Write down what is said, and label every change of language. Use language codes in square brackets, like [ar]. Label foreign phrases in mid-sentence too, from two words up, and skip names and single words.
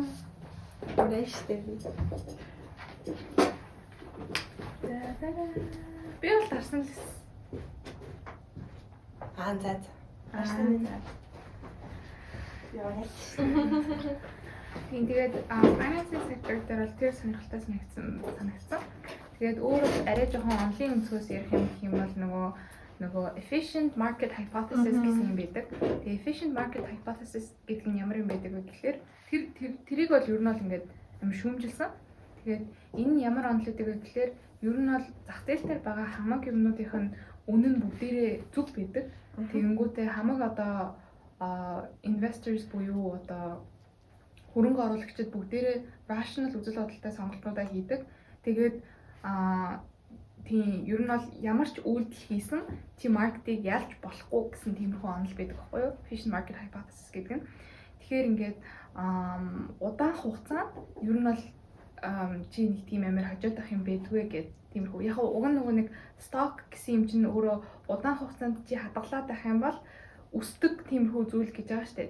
[mn] Урэштэй. Би бол дарсан л. За. Дарсан. Тэгээд [en] financing sector [mn] дээр бол тэр сонирхолтой санагдсан. Тэгээд өөрөө арай жоохон онлын өнцгөөс ярих юм бол нөгөө [en] efficient market hypothesis [mn] гэсэн юм байдаг. Тэгээд [en] efficient market hypothesis [mn] гэдэг нь ямар юм байдаг вэ гэхээр тэрийг бол ер нь бол ингээд юм шүүмжилсэн. Тэгээд энэ ямар онол гэдэг вэ гэхээр ер нь бол зах зээл дээр байгаа хамаг юмнуудын үнэ нь бүгдээрээ зүг байдаг. Тэгэнгүүтээ хамаг одоо investors буюу одоо хөрөнгө оруулагчид бүгдээрээ rational үзэл бодолтой сонголтуудаа хийдэг. Тэгээд тийм ер нь бол ямар ч үйлдэл хийсэн тийм маркетыг ялж болохгүй гэсэн тиймэрхүү онол байдаг байхгүй юу? [en] Efficient market hypothesis [mn] гэдэг нь. Тэгэхээр ингээд удаан хугацаанд ер нь бол чи нэг тийм амар хожоодох юм байдгүй гэд тиймэрхүү. Яг уг нь нөгөө нэг stock гэсэн юм чинь өөрөө удаан хугацаанд чи хадгалаад байх юм бол өсдөг тиймэрхүү зүйл гэж байгаа штэ.